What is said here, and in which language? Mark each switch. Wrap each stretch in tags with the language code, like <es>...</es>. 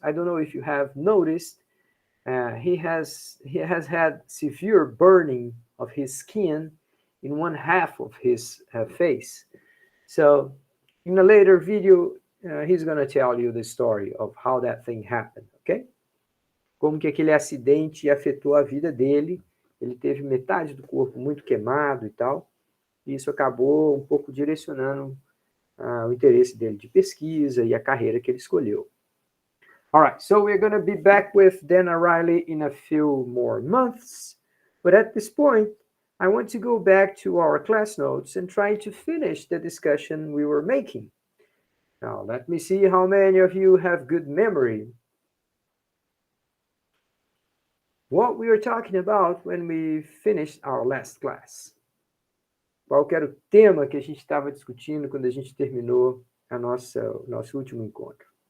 <en>I don't know if you have noticed, he has had severe burning of his skin in one half of his face. So in a later video, he's going to tell you the story of how that thing happened, okay?</en> <pt>Como que aquele acidente afetou a vida dele. Ele teve metade do corpo muito queimado e tal. E isso acabou um pouco direcionando o interesse dele de pesquisa e a carreira que ele escolheu.</pt> <en>All right, so we're going to be back with Dana Riley in a few more months. But at this point, I want to go back to our class notes and try to finish the discussion we were making. Now, let me see how many of you have good memory. What we were talking about when we finished our last class.</en> <pt>Qual que era o tema que a gente estava discutindo quando a gente terminou o nosso último encontro?</pt>